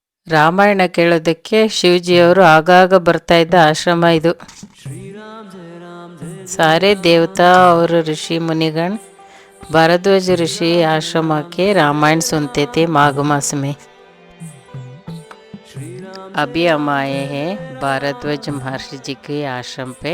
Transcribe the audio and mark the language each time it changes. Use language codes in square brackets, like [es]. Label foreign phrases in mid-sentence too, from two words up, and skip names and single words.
[kn] ರಾಮಾಯಣ ಕೇಳೋದಕ್ಕೆ ಶಿವಜಿಯವರು ಆಗಾಗ ಬರ್ತಾ ಇದ್ದ ಆಶ್ರಮ ಇದು. [hi] सारे देवता और ऋषि मुनिगण भारद्वाज ऋषि आश्रम के रामायण सुनते थे माघ मास में. अभी हम आए हैं भारद्वाज महर्षि जी के आश्रम पे.